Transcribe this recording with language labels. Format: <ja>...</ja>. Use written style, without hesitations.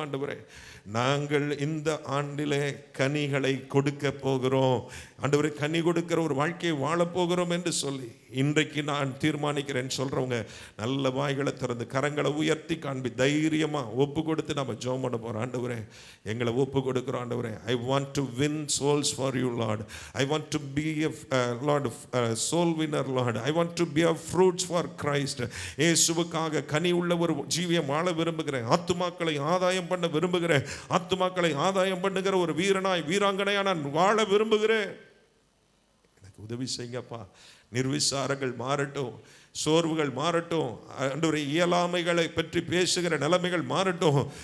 <ta>ஆண்டவரே, நாங்கள் இந்த ஆண்டிலே கனிகளை கொடுக்க போகிறோம் ஆண்டவரே, கனி கொடுக்கிற ஒரு வாழ்க்கையை வாழப்போகிறோம் என்று சொல்லி இன்றைக்கு நான் தீர்மானிக்கிறேன் சொல்றவங்க நல்ல வாய்களை திறந்து கரங்களை உயர்த்தி காண்பி தைரியமா ஒப்பு கொடுத்து நம்ம ஜெபம் பண்ண போறோம். ஆண்டவரே, எங்களை ஒப்பு கொடுக்கிறோம். ஆண்டவரே,</ta> <en>I want to win souls for you, Lord. I want to be a Lord soul winner, Lord. I want to be a fruits for Christ.</en> <ta>இயேசுவுக்காக கனி உள்ள ஒரு ஜீவியம் வாழ விரும்புகிறேன். ஆத்துமாக்களை ஆதாயம் பண்ண விரும்புகிறேன். ஆத்துமாக்களை ஆதாயம் பண்ணுகிற ஒரு வீரனாய் வீராங்கனையா நான் வாழ விரும்புகிறேன். எனக்கு உதவி செய்யுங்கப்பா. நிர்விசாரங்கள் மாறட்டும், சோர்வுகள் மாறட்டும், ஆண்டவரே இயலாமைகளை பற்றி பேசுகிற நிலைமைகள் மாறட்டும்.</ta>